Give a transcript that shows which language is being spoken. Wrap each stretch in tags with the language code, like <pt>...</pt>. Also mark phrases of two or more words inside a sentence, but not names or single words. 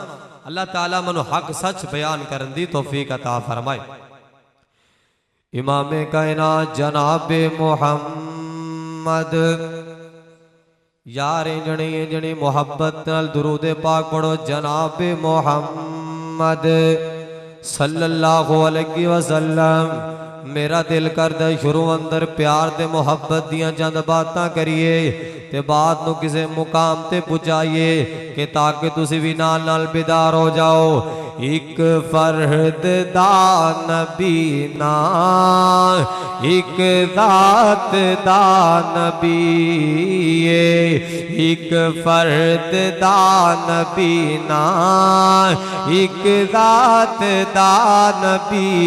<pa>اللہ تعالیٰ منوں حق سچ بیان کرن دی توفیق عطا فرمائے. امام کائنات جناب محمد یار جنے محبت نال درود پاک پڑھو.</pa> <ar>جناب محمد صلى الله عليه وسلم.</ar> <pa>میرا دل کردا شروع اندر پیار تے محبت دیاں چند باتاں کریے تے بات نوں کسے مقام تے پہنچائیے کہ تاکہ تسی وی نال نال بیدار ہو جاؤ. اک فرد دا نبی نہ، اک ذات دا نبی، اک فرد دا نبی نہ، اک ذات دا نبی.</pa>